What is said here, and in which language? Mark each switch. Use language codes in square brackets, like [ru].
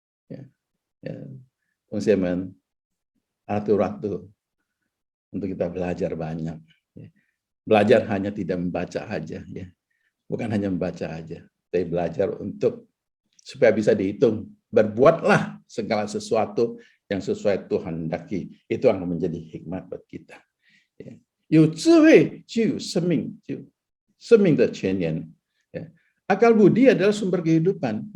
[id] Ya. Teman-teman, atur waktu untuk kita belajar banyak. Ya. Belajar hanya tidak membaca aja, ya. Bukan hanya membaca aja, tapi belajar untuk supaya bisa dihitung. Berbuatlah segala sesuatu yang sesuai Tuhan hendaki. Itu akan menjadi hikmat buat kita. Ya. [zh] 有智慧就有生命，就生命的泉源。 [id] Ya. Akal budi adalah sumber kehidupan.